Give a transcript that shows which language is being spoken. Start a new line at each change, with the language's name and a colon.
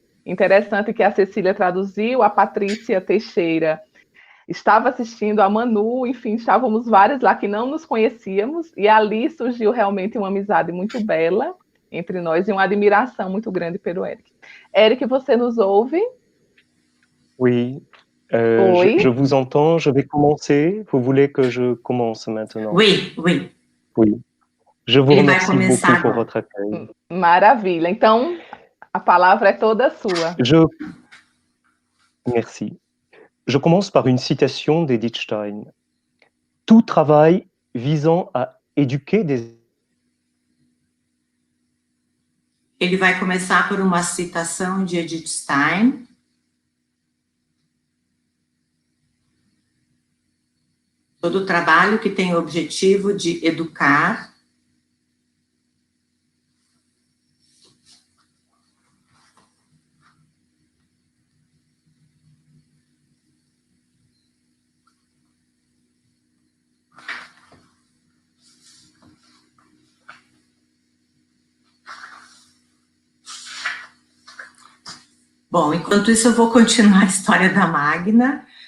Portuguese: Interessante que a Cecília traduziu, a Patrícia Teixeira estava assistindo, a Manu, enfim, estávamos várias lá que não nos conhecíamos, e ali surgiu realmente uma amizade muito bela entre nós e uma admiração muito grande pelo Eric. Eric, você nos ouve?
French: Oui, je vous entends, je vais commencer. Vous voulez que je commence maintenant? Oui, oui. Oui. Je vous remercie beaucoup pour votre accueil.
Portuguese: Maravilha. Então, a palavra é toda sua.
French: Merci. Je commence par une citation d'Edith Stein. Tout travail visant à éduquer des...
Portuguese: Ele vai começar por uma citação de Edith Stein. Todo trabalho que tem o objetivo de educar Bom, enquanto isso eu vou continuar a história da Magna.